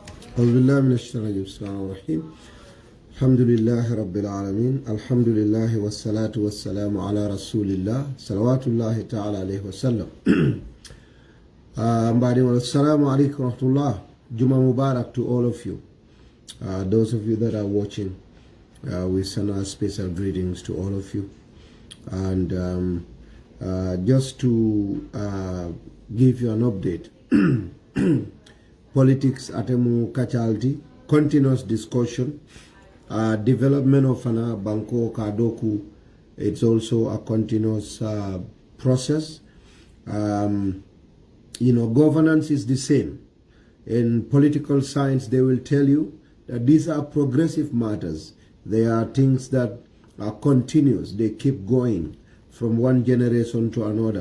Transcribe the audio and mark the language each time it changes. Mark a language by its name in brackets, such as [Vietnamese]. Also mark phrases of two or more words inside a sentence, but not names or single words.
[Arabic] أعوذ بالله من الشيطان الرجيم بسم الله الرحمن الرحيم الحمد لله رب العالمين الحمد لله والصلاة والسلام على رسول الله صلوات الله تعالى عليه وسلم السلام عليكم ورحمة الله. [English] Juma Mubarak to all of you. Those of you that are watching, we send our special greetings to all of you. And just to give you an update, politics [Mandingo] atemu kachalti, [English] continuous discussion, development of [Mandingo] ana banko kadoku, [English] it's also a continuous process. Governance is the same. In political science, they will tell you that these are progressive matters. They are things that are continuous. They keep going from one generation to another.